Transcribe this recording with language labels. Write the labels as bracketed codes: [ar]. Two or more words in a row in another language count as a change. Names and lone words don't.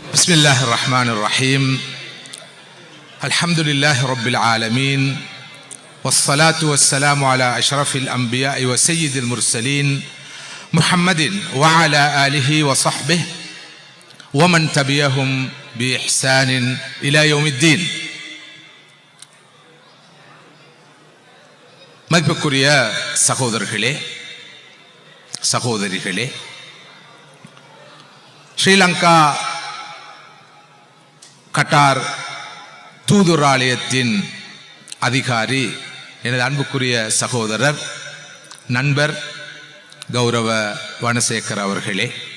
[ar] بسم الله الرحمن الرحيم الحمد لله رب العالمين والصلاة والسلام على أشرف الأنبياء وسيد المرسلين محمد وعلى آله وصحبه ومن تبعهم بإحسان إلى يوم الدين. [ta] மதிப்புக்குரிய சகோதரர்களே சகோதரிகளே, ஸ்ரீலங்கா கட்டார் தூதுராலயத்தின் அதிகாரி எனது அன்புக்குரிய சகோதரர் நண்பர் கௌரவ வனசேகர் அவர்களே,